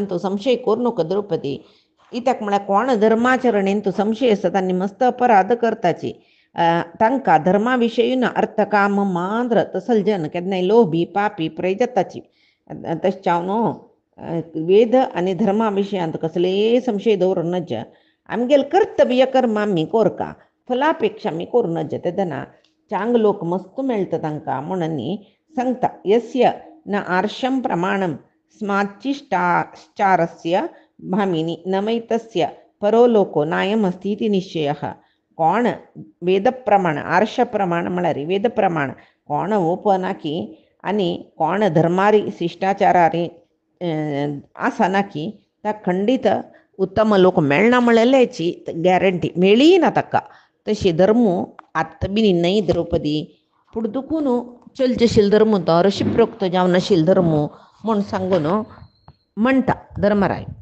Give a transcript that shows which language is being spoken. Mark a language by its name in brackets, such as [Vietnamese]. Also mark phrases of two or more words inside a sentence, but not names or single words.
[Konkani] तूं संशय करूं नका द्रौपदी कित्याक म्हळ्यार कोण धर्माचरणेन तूं संशय आसा तांणी मस्त अपराध करताची तांकां धर्मा विशयी अर्थकाम मांद्र तसल जन केन्नाय लोभी पापी पुराय जाताची तशें न्हू वेद आनी धर्मा विशयांत कसलेय संशय दवरूं नज आमगेल कर्तव्य कर्म आमी कोरका फलापेक्षा आमी करूं नज तेदना चांग लोक मस्त मेळटा तांकां म्हणून न्ही सांगता [Sanskrit] यस्य न आर्षं प्रमाणं स्माच्चिष्टाचारस्य भामिनी नमैतस्य परो लोको नायमस्ति इति निश्चयः [Konkani] कोण वेदप्रमाण आर्षप्रमाण म्हळ्यार वेदप्रमाण कोण ओपना की आनी कोण धर्मारी शिश्टाचारारी आसना की ताका खंडीत उत्तम लोक मेळना म्हळ्याची गॅरंटी मेळी ना ताका तशी धर्मू आत्ता बी नाही द्रौपदी पुढे दुखून चलचेशील धर्म तो रशिप्रोक्त जावन आशिल धर्म म्हूण सांगून म्हणटा धर्मराय